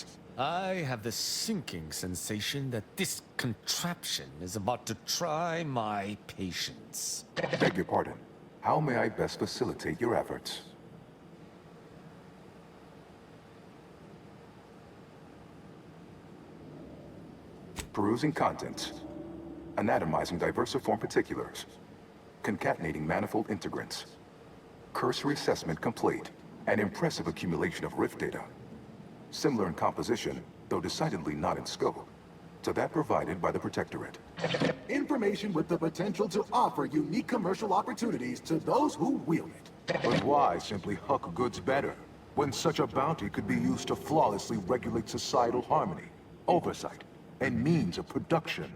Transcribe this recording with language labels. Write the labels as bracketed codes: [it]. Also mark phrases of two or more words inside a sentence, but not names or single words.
[en] I have the sinking sensation that this contraption is about to try my patience. Beg your pardon. How may I best facilitate your efforts? Perusing contents. Anatomizing diversiform particulars. Concatenating manifold integrants. Cursory assessment complete. An impressive accumulation of rift data. Similar in composition, though decidedly not in scope, to that provided by the Protectorate. Information with the potential to offer unique commercial opportunities to those who wield it. But why simply huck goods better? when such a bounty could be used to flawlessly regulate societal harmony, oversight, and means of production?